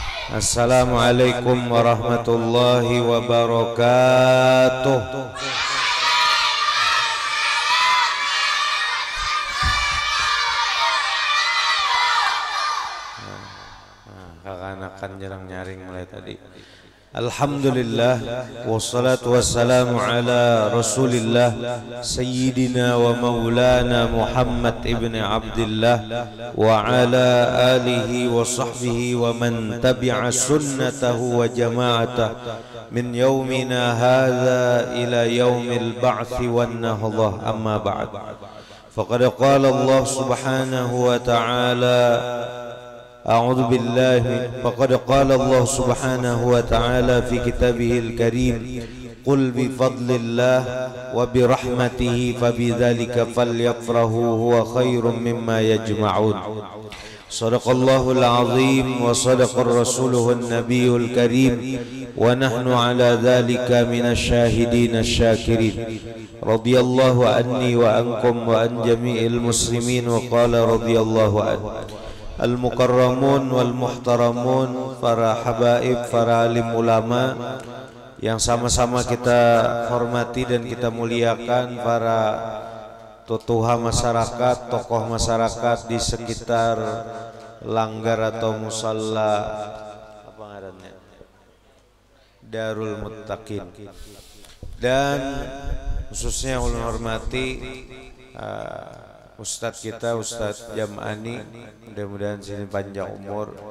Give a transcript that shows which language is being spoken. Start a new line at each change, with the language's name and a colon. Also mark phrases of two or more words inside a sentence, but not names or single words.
Arabic: السلام عليكم ورحمة الله وبركاته.
Banjar: Kakak-anakan jarang nyaring mulai tadi.
Arabic: الحمد لله والصلاة والسلام على رسول الله سيدنا ومولانا محمد بن عبد الله وعلى آله وصحبه ومن تبع سنته وجماعته من يومنا هذا إلى يوم البعث والنهضة، أما بعد. فقد قال الله سبحانه وتعالى أعوذ بالله فقد قال الله سبحانه وتعالى في كتابه الكريم قل بفضل الله وبرحمته فبذلك فليفرحوا هو خير مما يجمعون صدق الله العظيم وصدق رسوله النبي الكريم ونحن على ذلك من الشاهدين الشاكرين رضي الله عني وعنكم وعن جميع المسلمين وقال رضي الله عنه المكرمون وال
Banjar: Muhtaramun, para habaib, para alim ulama yang sama-sama kita hormati dan kita muliakan, para totuha masyarakat, tokoh masyarakat di sekitar langgar atau musalla apa ngarannya, Darul Muttaqin, dan khususnya ulun hormati Ustadz kita, Ustadz Jam'ani, mudah-mudahan sini panjang umur.